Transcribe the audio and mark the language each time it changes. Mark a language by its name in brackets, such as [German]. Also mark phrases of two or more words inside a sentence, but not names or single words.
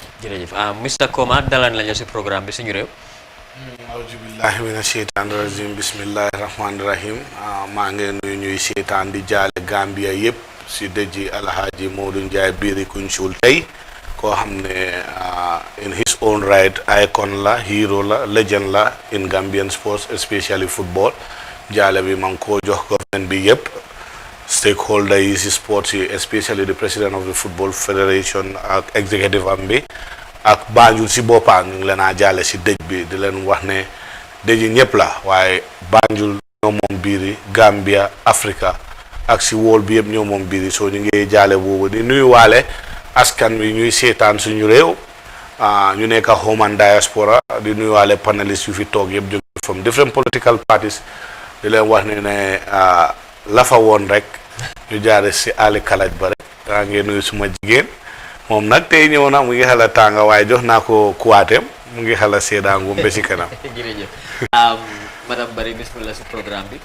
[Wolof] Mr Koma dalal lañu si programme bi suñu réew. [Arabic] أعوذ بالله من الشيطان الرجيم بسم الله الرحمن الرحيم [Wolof] maa ngi nuyu ñuy seetaan di jaale Gambia yëpp si dëji Alhaji Modou Njie Biri Kunchul tey koo xam ne [English] in his own right icon [Wolof] la hero la legend la [English] in Gambian sports especially football [Wolof] jaale bi maa ngi koo jox government bi yëpp stakeholder yi si sports yi [English] especially the president of the football federation [Wolof] ak executive am bi ak Banjul si boppam ñu ngi leen a jaale si dëj bi di leen wax ne dëj ñëpp la waaye Banjul ñoo moom biiri Gambia Africa ak si wóol bi yëpp ñoo moom biiri soo ñu ngi jaale boobu di nuyu waale askan wi ñuy seetaan suñu réew ñu nekk [English] home and diaspora [Wolof] di nuyu waale panelists yu fi toog yëpp jóge [English] from different political parties [Wolof] di leen wax ne la fa woon rek ñu jaare si Ali Kalaj ba rek daa ngeen nuyu suma jigéen moom nag tey ñëw na mu ngi xala tànga waaye jox naa ko kuwaateem mu ngi xala seedaangu mbe si kanam. jërëjëf madame Bari bismillah si programme bi.